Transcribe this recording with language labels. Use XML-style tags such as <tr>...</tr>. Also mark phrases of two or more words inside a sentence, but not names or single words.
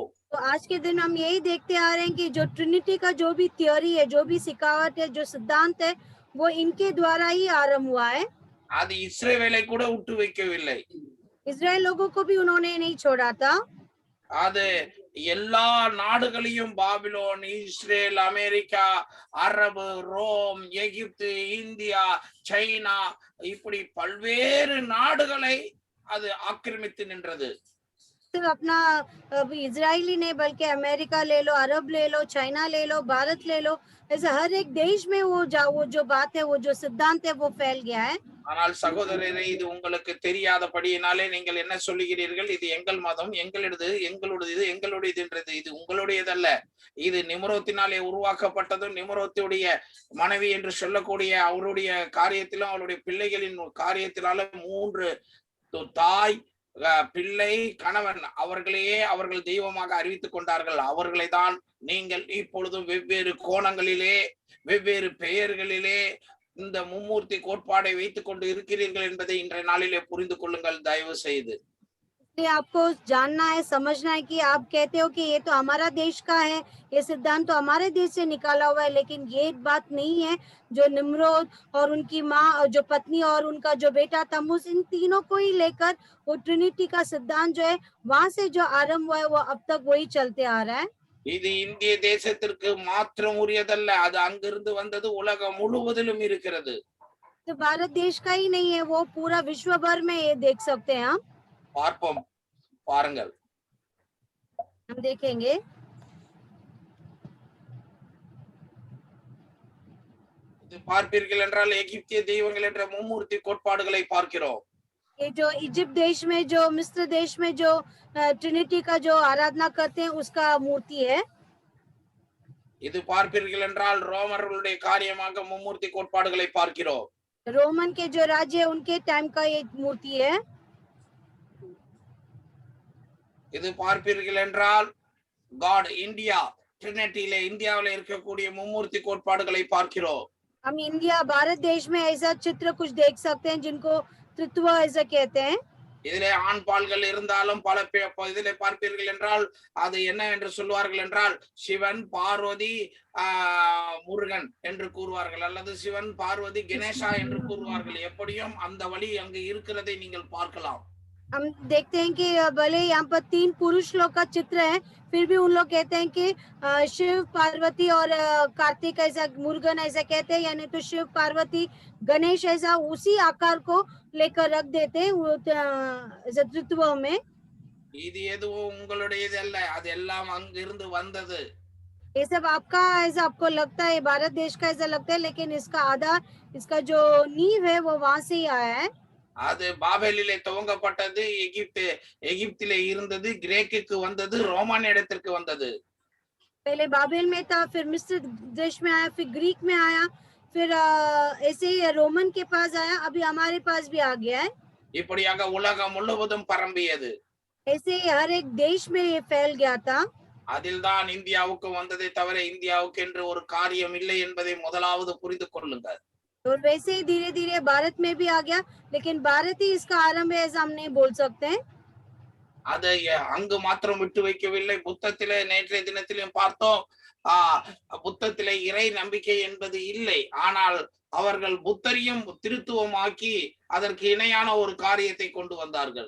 <hi>तो आज के दिन हम यही देखते आ रहे हैं कि जो ट्रिनिटी का जो भी थियोरी है, जो भी सिखावट है, जो सिद्धांत है, वो इनके द्वारा ही आरंभ हुआ है।</hi> <ta>அது இஸ்ரவேலை கூட விட்டு வைக்கவில்லை.</ta> <hi>इजराइल लोगों को भी उन्होंने नहीं छोड़ा था।</hi> <ta>அது எல்லா நாடுகளையும், பாபிலோன், இஸ்ரேல், அமெரிக்கா, அரபு, ரோம், எகிப்து, இந்தியா, சைனா, இப்படி பல்வேறு நாடுகளை அது ஆக்கிரமித்து நின்றது.</ta> <hi>सिर्फ अपना इजराइली नहीं बल्कि अमेरिका ले लो, अरब ले लो, चाइना ले लो, भारत ले लो, ऐसे हर एक देश में वो जो बात है, वो जो सिद्धांत है, वो फैल गया है।</hi> <ta>ஆனால் சகோதரரே, இது உங்களுக்கு தெரியாதபடியினாலே நீங்கள் என்ன சொல்லுகிறீர்கள்? இது எங்கள் மதம், எங்களுடையது, எங்களுடையது. இது உங்களுடையதல்ல. இது நிம்ரோத்தினாலே உருவாக்கப்பட்டதும் நிம்ரோத்துடைய மனைவி என்று சொல்லக்கூடிய அவருடைய காரியத்திலும் அவருடைய பிள்ளைகளின் காரியத்தினால 3 தாய், பிள்ளை, கணவன் அவர்களையே அவர்கள் தெய்வமாக அறிவித்துக் கொண்டார்கள். அவர்களை தான் நீங்கள் இப்பொழுதும் வெவ்வேறு கோணங்களிலே, வெவ்வேறு பெயர்களிலே இந்த மும்மூர்த்தி கோட்பாடை வைத்துக் கொண்டு இருக்கிறீர்கள் என்பதை இன்றைய நாளிலே புரிந்து கொள்ளுங்கள் தயவு செய்து.</ta> <hi>आपको जानना है, समझना है कि आप कहते हो कि ये तो हमारा देश का है, ये सिद्धांत तो हमारे देश से निकाला हुआ है, लेकिन ये बात नहीं है। जो निम्रोद और उनकी माँ, जो पत्नी और उनका जो बेटा तमुस, इन तीनों को ही लेकर वो ट्रिनिटी का सिद्धांत जो है वहां से जो आरंभ हुआ है, वो अब तक वही चलते आ रहा है।</hi> <ta>இது இந்திய தேசத்திற்கு மாத்திரம் உரியதல்ல, அது அங்கிருந்து வந்தது உலகம் முழுவதிலும் இருக்கிறது.</ta> <hi>तो भारत देश का ही नहीं है, वो पूरा विश्व भर में ये देख सकते हैं हम।</hi> <ta>பார்ப்போம், பாருங்கள்.</ta> <hi>हम देखेंगे।</hi> <ta>இது பார்ப்பீர்கள் என்றால் எகிப்திய தெய்வங்கள் என்ற மும்மூர்த்தி கோட்பாடுகளை பார்க்கிறோம்.</ta> <hi>ये जो इजिप्ट देश में, जो मिस्र देश में जो ट्रिनिटी का जो आराधना करते हैं, उसका मूर्ति है।</hi> <ta>இது பார்ப்பீர்கள் என்றால் ரோமர்களுடைய காரியமாக மும்மூர்த்தி கோட்பாடுகளை பார்க்கிறோம்.</ta> <hi>रोमन के जो राज्य है, उनके टाइम का ये मूर्ति है।</hi> <ta>இது பார்ப்பீர்கள் என்றால் காட் இந்தியா ட்ரினிட்டியிலே இந்தியாவிலே இருக்கக்கூடிய மும்மூர்த்தி கோட்பாடுகளை பார்க்கிறோம்.</ta> <hi>हम इंडिया, भारत देश में ऐसा चित्र कुछ देख सकते हैं जिनको त्रित्व ऐसा कहते हैं।</hi> <ta>இதிலே ஆண் பால்கள் இருந்தாலும் பல இதிலே பார்ப்பீர்கள் என்றால் அது என்ன என்று சொல்வார்கள் என்றால் சிவன், பார்வதி, முருகன் என்று கூறுவார்கள், அல்லது சிவன், பார்வதி, கணேசா என்று கூறுவார்கள். எப்படியும் அந்த வழி அங்கு இருக்கிறதை நீங்கள் பார்க்கலாம்.</ta> <hi>हम देखते हैं कि भले यहाँ पर 3 पुरुष लोग का चित्र है, फिर भी उन लोग कहते हैं कि शिव, पार्वती और कार्तिक ऐसा, मुरुगन ऐसा कहते हैं, यानी तो शिव, पार्वती, गणेश ऐसा उसी आकार को लेकर रख देते हैं त्रित्व में।</hi> <ta>இது எதுவும் உங்களுடையது அல்ல, அது எல்லாம் அங்கிருந்து வந்தது.</ta> <hi>ये सब आपका ऐसा आपको लगता है, भारत देश का ऐसा लगता है, लेकिन इसका आधार, इसका जो नींव है, वो वहां से ही आया है।</hi> <ta>அது பாபேலிலே துவங்கப்பட்டது, எகிப்திலே இருந்தது, கிரேக்குக்கு வந்தது, ரோமானிய இடத்திற்கு வந்தது.</ta> <hi>पहले बाबेल में था, फिर मिस्र देश में आया, फिर ग्रीक में आया, फिर ऐसे ही रोमन के पास आया, अभी हमारे पास भी आ गया है।</hi> <ta>இப்படியாக உலகம் முழுவதும் பரம்பியது.</ta> <hi>ऐसे ही हर एक देश में ये फैल गया था।</hi> <ta>அதில்தான் இந்தியாவுக்கு வந்ததை தவிர இந்தியாவுக்கு என்று ஒரு காரியம் இல்லை என்பதை முதலாவது புரிந்து கொள்ளுங்கள்.</ta> <hi>और वैसे ही धीरे धीरे भारत में भी आ गया, लेकिन भारत ही इसका आरंभ है ऐसा हम नहीं बोल सकते हैं।</hi> <ta>அதை அங்கு மாத்திரம் விட்டு வைக்கவில்லை. புத்தத்திலே நேற்றைய தினத்திலும் பார்த்தோம், புத்தத்திலே இறை நம்பிக்கை என்பது இல்லை. ஆனால் அவர்கள் புத்தரையும் திருத்துவமாக்கி அதற்கு இணையான ஒரு காரியத்தை கொண்டு வந்தார்கள்.</ta>